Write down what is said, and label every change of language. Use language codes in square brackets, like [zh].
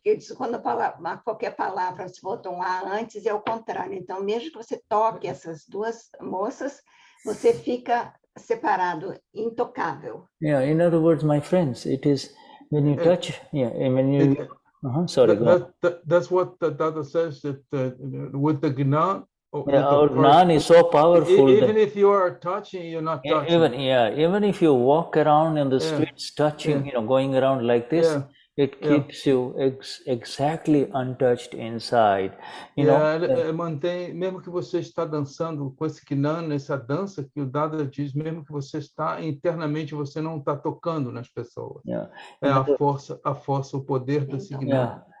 [pt] Ele diz quando qualquer palavra, se botar um A antes, é o contrário. Então, mesmo que você toque essas duas moças, você fica separado, intocável. [en] Yeah, in other words, my friends, it is when you touch, when you, sorry, that's what the Dada says, that with the Gnani, our Gnani is so powerful. Even if you are touching, you're not touching. Even if you walk around in the streets touching, going around like this, it keeps you exactly untouched inside. [pt] Mantém, mesmo que você está dançando com esse Gnani, essa dança que o Dada diz, mesmo que você está internamente, você não está tocando nas pessoas. É a força, o poder desse Gnani.